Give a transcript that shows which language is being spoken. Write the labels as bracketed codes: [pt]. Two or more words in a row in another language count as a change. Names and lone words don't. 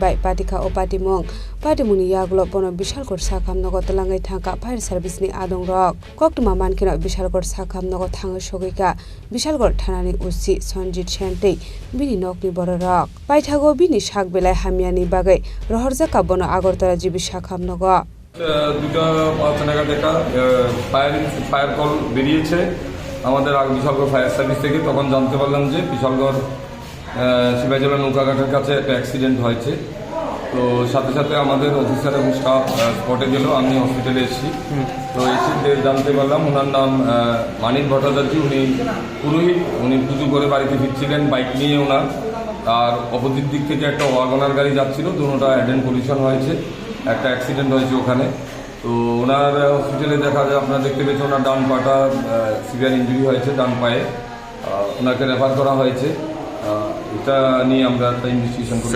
[trp] bai patika o Patimungni yaglo bono bishalgor sakam nogo talangai thangka [en] fire service [trp] ni adong rok koktuma mankino bishalgor sakam nogo thangai sogika bishalgor thanani usi Sonjit Shentei bini nokni boro rok paithago bini sak belai hamiani bagai rohorjaka bono agortara jibi sakam nogo [bn] দুটো পাঁচনাগা দেখা ফায়ার কল বেরিয়েছে আমাদের বিশালগড় [en] fire service [bn] থেকে তখন জানতে পারলাম যে বিশালগড় শিবাজলা নৌকাঘাটের কাছে একটা অ্যাক্সিডেন্ট হয়েছে তো সাথে সাথে আমাদের অফিসার এবং স্টাফ স্পটে গেল আমি হসপিটালে এসেছি তো এসে জানতে পারলাম ওনার নাম মানিক ভট্টাচার্য উনি পুরোহিত উনি পুজো করে বাড়িতে ফিরছিলেন বাইক নিয়ে ওনার আর অপোজিট দিক থেকে একটা ওয়াগনার গাড়ি যাচ্ছিল দুটোটা অ্যাডেন্ট পজিশন হয়েছে একটা অ্যাক্সিডেন্ট হয়েছে ওখানে তো ওনার হসপিটালে দেখা যায় আপনারা দেখতে পেয়েছেন ওনার ডান পাটা [en] severe injury [bn] হয়েছে ডান পায়ে ওনাকে রেফার করা হয়েছে এটা নিয়ে আমরা একটা ইনভেস্টিগেশন করছি